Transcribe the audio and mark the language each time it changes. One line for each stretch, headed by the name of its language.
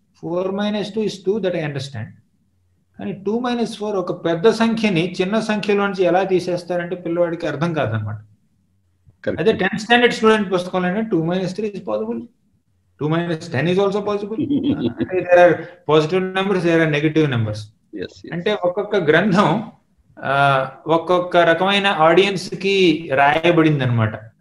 English: 4 - 2 is 2, that I understand.
Telugu: కానీ 2 - 4 ఒక పెద్ద సంఖ్యని చిన్న సంఖ్యలోంచి ఎలా తీసేస్తారంటే పిల్లవాడికి అర్థం కాదనమాట. అదే 10th స్టాండర్డ్ స్టూడెంట్ పుస్తకంలో
English: 2 - 3 is possible, 2 - 10 is also possible. There are positive numbers, there are negative numbers.
Telugu: అంటే ఒక్కొక్క గ్రంథం ఒక్కొక్క రకమైన ఆడియన్స్ కి రాయబడింది అనమాట.